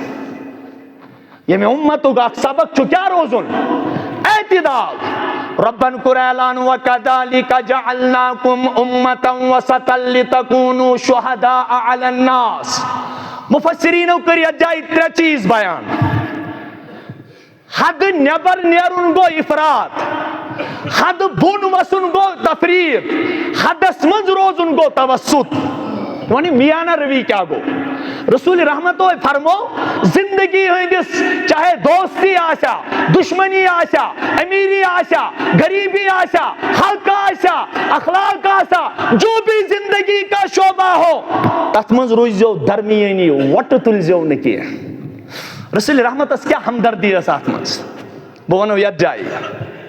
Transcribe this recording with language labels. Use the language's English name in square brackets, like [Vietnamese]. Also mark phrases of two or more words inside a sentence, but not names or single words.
[Kashmiri] ییٚمہِ اُمتُک اکھ سبق چھُ کیٛاہ روزُن؟ اعتدال. ربن کوٚر اعلان [Arabic] وَكَذَلِكَ جَعَلْنَاكُمْ أُمَّةً وَسَطًا لِتَكُونُوا شُهَدَاءَ عَلَى النَّاسِ. [Kashmiri] مفسرینو کٔر یتھ جایہِ 3 چیٖز بیان. حدٕ نٮ۪بر نیرُن گوٚو افراد، حدٕ بۄن وسُن گوٚو تفریٖط، حدس منٛز روزُن گوٚو توسط. یعنی میانہ روی کیا گو؟ رسول رحمت فرمو زندگی ہندس چاہے دوستی آسا، دشمنی آسا، امیری آسا، غریبی آسا، حق آسا، اخلاق آسا، [Urdu] جو بھی زندگی کا شعبہ ہو [Kashmiri] تتھ منز روزیو درمیانی، وٹ تلزیو نہ کینٛہہ. رسول رحمت کیا ہمدردی ٲس اتھ منٛز؟ بہٕ ونو یتھ جایہِ